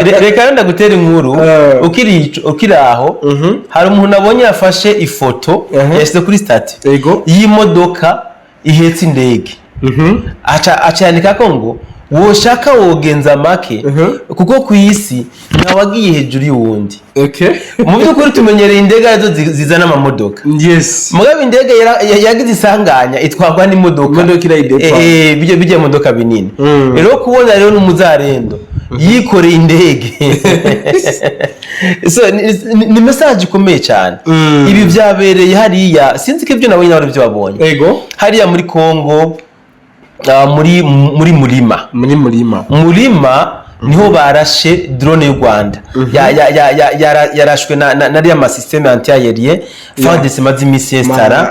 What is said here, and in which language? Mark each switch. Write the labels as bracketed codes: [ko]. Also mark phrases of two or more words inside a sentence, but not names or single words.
[rn] Reka ndagutera inkuru ukiri aho hari umuntu nabonye yafashe ifoto yashyize kuri status y'imodoka ihetse indege aca yandika ko ngo woshaka wogenza make kuko ku isi ntawagiye hejuru y'uwundi. Mu by'ukuri tumenyereye indege arizo zizana amamodoka. Mugabo indege yagize isanganya itwarwa n'imodoka bijya modoka binini. Rero kubona rero n'umuzarendo yikoreye indege so ni message ikomeye cyane. Ibi byabereye hariya sinzi ko ibyo nabonye n'abari byo babonye hariya muri Kongo, muri Murima niho barashe drone y'u Rwanda yarashwe na riya ma systeme anti-aérien fardese mazi misestara